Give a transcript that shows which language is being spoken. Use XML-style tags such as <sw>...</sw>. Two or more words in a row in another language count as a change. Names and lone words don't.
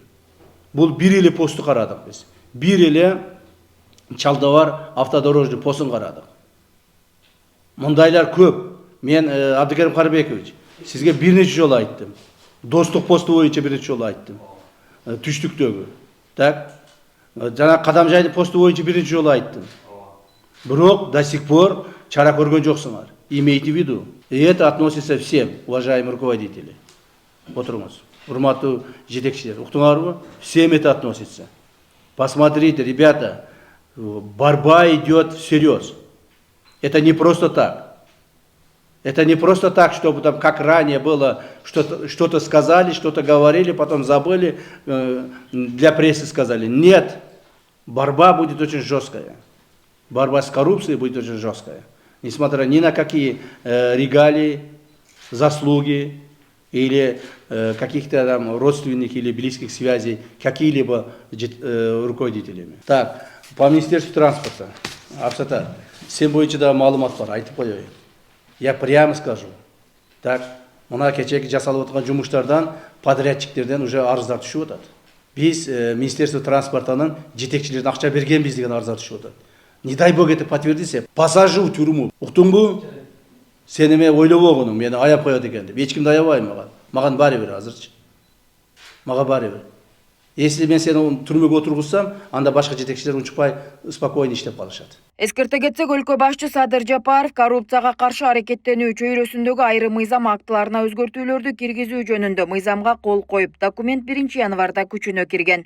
<ky>Бул бир эле посту карадык биз. Бир эле Чалдавар автодорожный постун карадык. Мындайлар көп. Мен Абдыкерим Карыбекович, сизге бир нече жолу айттым. Достук посту боюнча бир нече жолу айттым. Түштүктөгү. Так? Жана Кадамжайдын посту боюнча бир нече жолу айттым. Бирок</ky> <ru>до сих пор</ru> <ky>чара көргөн жоксуңар.</ky> <ru>Имейте в виду. И это относится всем, уважаемые руководители.</ru> <ky>Отырыңыз. Урматтуу жетекчилер, уктуңарбы?</ky> <ru>Всем это относится. Посмотрите, ребята, борьба идет всерьез. Это не просто так. Это не просто так, чтобы там, как ранее было, что-то сказали, что-то говорили, потом забыли, для прессы сказали. Нет, борьба будет очень жесткая. Борьба с коррупцией будет очень жесткая. Несмотря ни на какие регалии, заслуги или каких-то там родственных или близких связей какие-либо руководителями. Так, по Министерству транспорта,</ru> <ky>Абсата, сен боюнча да маалымат бар, айтып коеюн.</ky> <ru>Я прямо скажу. Так,</ru> <ky>мына кечеги жасалып аткан жумуштардан, подрядчиктерден уже арыздар түшүп атат. Биз</ky> <ru>Министерство транспортанын</ru> <ky>жетекчилерине акча бергенбиз деген арыздар түшүп атат.</ky> <ru>Не дай бог это подтвердится, посажу в тюрьму.</ru> <ky>Уктуңбу? Сени мен ойлоп болгонум, мени аяп коет экен деп. Эч кимди аябайм мага. Мага баары бир азырчы. Мага баары бир. Если мен сени түрмөгө отургузсам, анда башка жетекчилер унчукпай спокойно иштеп калышат. Эскерте кетсек, өлкө башчы Садыр Жапаров коррупцияга каршы аракеттенүү чөйрөсүндөгү айрым мыйзам актыларына өзгөртүүлөрдү киргизүү жөнүндө мыйзамга кол коюп, документ 1-январда күчүнө кирген.</ky>